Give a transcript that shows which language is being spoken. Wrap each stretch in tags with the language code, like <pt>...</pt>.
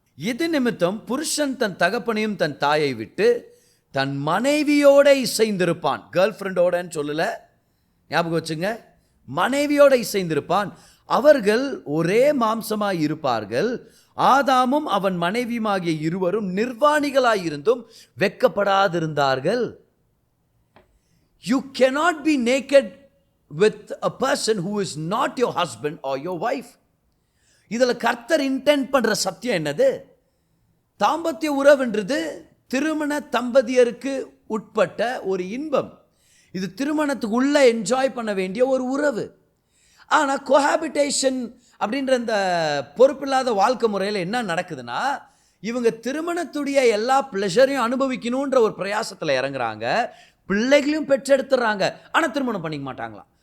<ta>இது நிமித்தம் புருஷன் தன் தகப்பனையும் தன் தாயை விட்டு தன் மனைவியோட இசைந்திருப்பான். கேர்ள் ஃப்ரெண்டோடன்னு சொல்லல, ஞாபகம் வச்சுங்க, மனைவியோட இசைந்திருப்பான், அவர்கள் ஒரே மாம்சமாய் இருப்பார்கள். ஆதாமும் அவன் மனைவியுமாகிய இருவரும் நிர்வாணிகளாயிருந்தும் வெட்கப்படாதிருந்தார்கள்.</ta> <en>You cannot be naked with a person who is not your husband or your wife.</en> <ta>இதில் கர்த்தர் இன்டென்ட் பண்ணுற சத்தியம் என்னது? தாம்பத்திய உறவுன்றது திருமண தம்பதியருக்கு உட்பட்ட ஒரு இன்பம். இது திருமணத்துக்கு உள்ள என்ஜாய் பண்ண வேண்டிய ஒரு உறவு. ஆனால் கோஹாபிட்டேஷன் அப்படின்ற இந்த பொறுப்பில்லாத வாழ்க்கை முறையில் என்ன நடக்குதுன்னா, இவங்க திருமணத்துடைய எல்லா ப்ளஷரையும் அனுபவிக்கணுன்ற ஒரு பிரயாசத்தில் இறங்குறாங்க, பிள்ளைகளையும் பெற்றெடுத்துடுறாங்க, ஆனால் திருமணம் பண்ணிக்க மாட்டாங்களாம்.</ta>